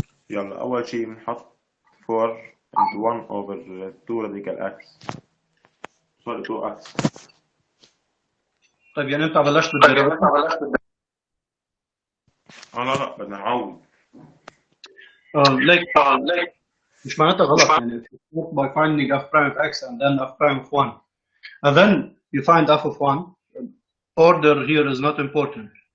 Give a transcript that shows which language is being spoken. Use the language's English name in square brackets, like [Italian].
[Arabic] يلا اول شيء بنحط 4 into 1 over 2 radical x. [English] sorry 2x. [Arabic] طيب يعني انت بلشت بالديريفاتيف؟ لا بدنا نعوض. ليك مش معناتها غلط يعني [English] by finding f prime of x and then f prime of 1 and then you find f of 1 order here is not important.